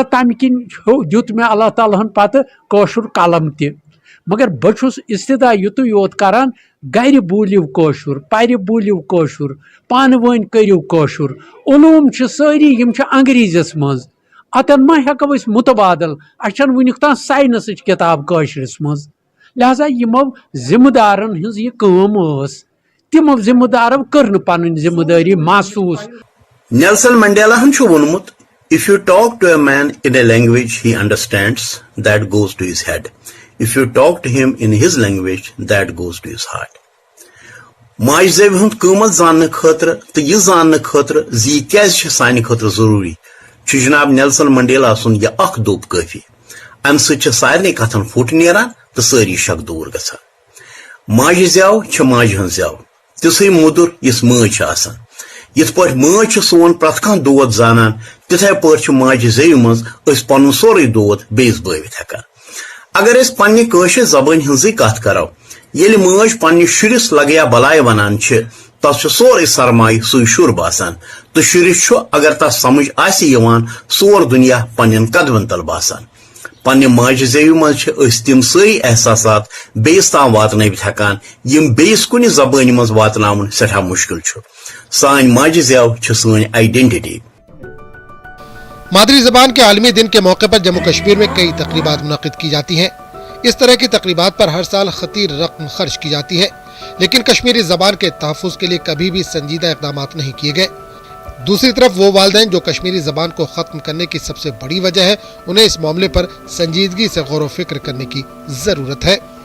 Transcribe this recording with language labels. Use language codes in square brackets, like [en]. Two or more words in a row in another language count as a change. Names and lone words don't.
[ks] تمہ کن دیت مے اللہ تعالیٰ ہن پتہ کاشر قلم تہ مگر بہس استدا یتو یوت کران گر بولیو کاشر پر بولیو کاشر پان ون کرو کاشر علوم ساری یم انگریزیس مز اتن ما ہیکو اس متبادل اچھن ونیک تان سائنس کتاب کاشرس مز لہذا یمو ذمہ دارن ہز یہ کام اس تمو ذمہ دارو کر پن ذمہ داری محسوس۔ نیلسن منڈیلا ہن وونمت [en] if you talk to a man in a language he understands, that goes to his head. If you talk to him in his language, that goes to his heart. [ks] ماج زیو ہند قیمت زاننے خاطر تو یہ زاننے خاطر زی کیازِ چھ سانہ خاطر ضروری چھ جناب نیلسن منڈیلا سن یہ اخ دوپ کافی۔ ام سچ سارے کتن پھٹ نیران تو ساری شک دور گژھان۔ ماج زیو چھ ماج ہن زیو تسے مدر یس ماج آسان۔ یت پہ ماج سون پرت کھانا دود زانان تتھے پہ ماج زیو مز پن سوری دود بیس بٲوِتھ ہیکان۔ اگر اس پنہ کٲشر زبان ہنزی کت کرو یل ماج پنہ شرس لگیا بلائے ونان تس سورے سرمایہ سُے شر باسان تو شرس اگر تس سمجھ آسی یوان سور دنیا پنن قدمن تل باسان۔ پنہ ماج زیو مز تم ساری احساسات بیس تام واتنٲوِتھ ہیکان یم بیس کُنہِ زبانہِ منٛز واتناوُن سٹھاہ مشکل چھُ۔ سٲنۍ ماجہِ زیو چھِ سٲنۍ آئیڈینٹی۔ [ur] مادری زبان کے عالمی دن کے موقع پر جموں کشمیر میں کئی تقریبات منعقد کی جاتی ہیں۔ اس طرح کی تقریبات پر ہر سال خطیر رقم خرچ کی جاتی ہے، لیکن کشمیری زبان کے تحفظ کے لیے کبھی بھی سنجیدہ اقدامات نہیں کیے گئے۔ دوسری طرف وہ والدین جو کشمیری زبان کو ختم کرنے کی سب سے بڑی وجہ ہے، انہیں اس معاملے پر سنجیدگی سے غور و فکر کرنے کی ضرورت ہے۔